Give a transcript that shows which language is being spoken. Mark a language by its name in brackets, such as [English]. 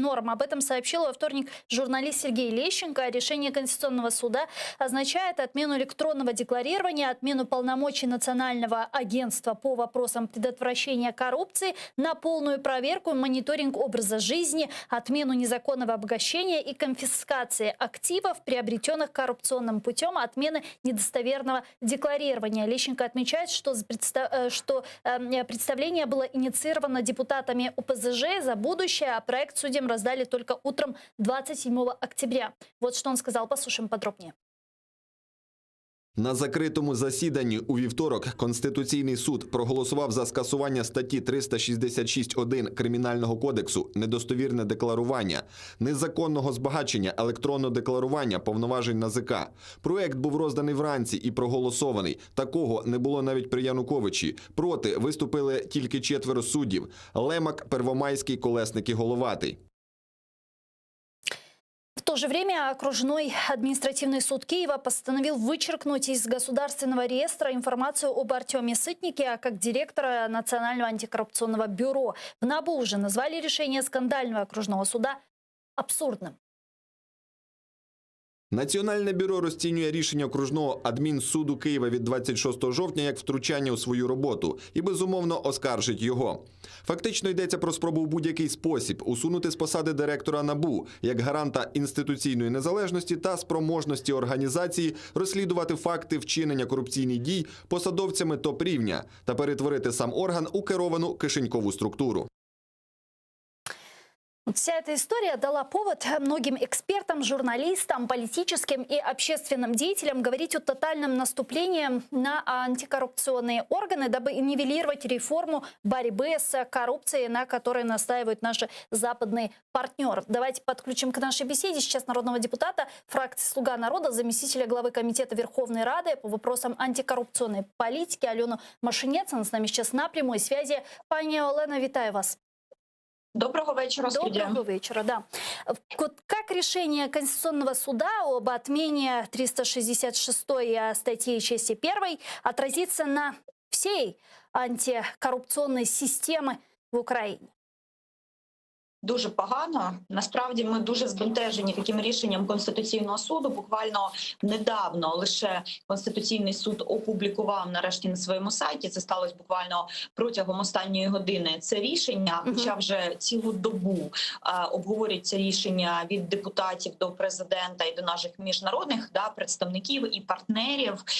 [Russian] Об этом сообщил во вторник журналист Сергей Лещенко. Решение Конституционного суда означает отмену электронного декларирования, отмену полномочий Национального агентства по вопросам предотвращения коррупции на полную проверку и мониторинг образа жизни, отмену незаконного обогащения и конфискации активов, приобретенных коррупционным путем, отмены недостоверного декларирования. Лещенко отмечает, что представление было инициировано депутатами ОПЗЖ «За будущее», а проект судьям раздали только утром 27 октября. Вот что он сказал, послушаем подробнее. [Ukrainian] На закритому засіданні у вівторок Конституційний суд проголосував за скасування статті 366.1 Кримінального кодексу «Недостовірне декларування», незаконного збагачення, електронного декларування повноважень НАЗК. Проект був розданий вранці і проголосований. Такого не було навіть при Януковичі. Проти виступили тільки 4 суддів – Лемак, Первомайський, Колесник і Головатий. [Russian] В то же время окружной административный суд Киева постановил вычеркнуть из государственного реестра информацию об Артеме Сытнике как директора Национального антикоррупционного бюро. В НАБУ уже назвали решение скандального окружного суда абсурдным. [Ukrainian] Національне бюро розцінює рішення окружного адмінсуду Києва від 26 жовтня як втручання у свою роботу і, безумовно, оскаржить його. Фактично йдеться про спробу в будь-який спосіб усунути з посади директора НАБУ як гаранта інституційної незалежності та спроможності організації розслідувати факти вчинення корупційних дій посадовцями топ-рівня та перетворити сам орган у керовану кишенькову структуру. [Russian] Вся эта история дала повод многим экспертам, журналистам, политическим и общественным деятелям говорить о тотальном наступлении на антикоррупционные органы, дабы нивелировать реформу борьбы с коррупцией, на которой настаивают наши западные партнеры. Давайте подключим к нашей беседе сейчас народного депутата фракции «Слуга народа», заместителя главы Комитета Верховной Рады по вопросам антикоррупционной политики Алену Машинец. Она с нами сейчас на прямой связи. [Ukrainian] Пані Олена, вітаю вас. [Russian] Доброго вечера, студия. Доброго вечера, да. Как решение Конституционного суда об отмене 366 статьи части 1 отразится на всей антикоррупционной системы в Украине? [Ukrainian] Дуже погано. Насправді ми дуже збентежені таким рішенням Конституційного суду. Буквально недавно лише Конституційний суд опублікував нарешті на своєму сайті. Це сталося буквально протягом останньої години. Це рішення, хоча вже цілу добу обговорюється рішення від депутатів до президента і до наших міжнародних представників і партнерів.